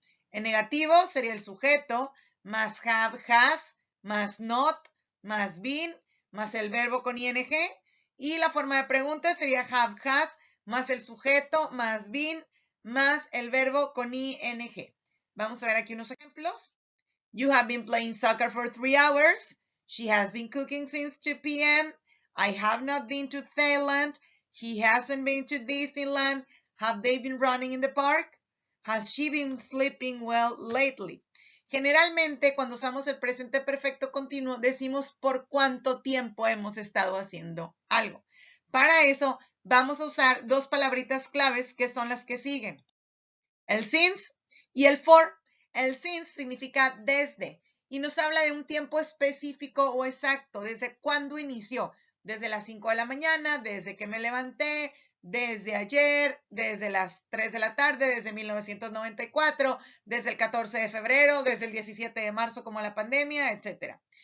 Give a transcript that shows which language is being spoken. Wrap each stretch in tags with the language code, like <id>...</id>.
<es>En negativo sería el sujeto más have, has, más not, más been, más el verbo con ing. Y la forma de pregunta sería have, has, más el sujeto, más been, más el verbo con ing. Vamos a ver aquí unos ejemplos.</es> <en>You have been playing soccer for 3 hours. She has been cooking since 2 p.m. I have not been to Thailand. He hasn't been to Disneyland. Have they been running in the park? Has she been sleeping well lately?</en> <es>Generalmente, cuando usamos el presente perfecto continuo, decimos por cuánto tiempo hemos estado haciendo algo. Para eso, vamos a usar dos palabritas claves que son las que siguen. El since y el for. El since significa desde y nos habla de un tiempo específico o exacto, desde cuándo inició, desde las 5 de la mañana, desde que me levanté, desde ayer, desde las 3 de la tarde, desde 1994, desde el 14 de febrero, desde el 17 de marzo como la pandemia, etc.</es>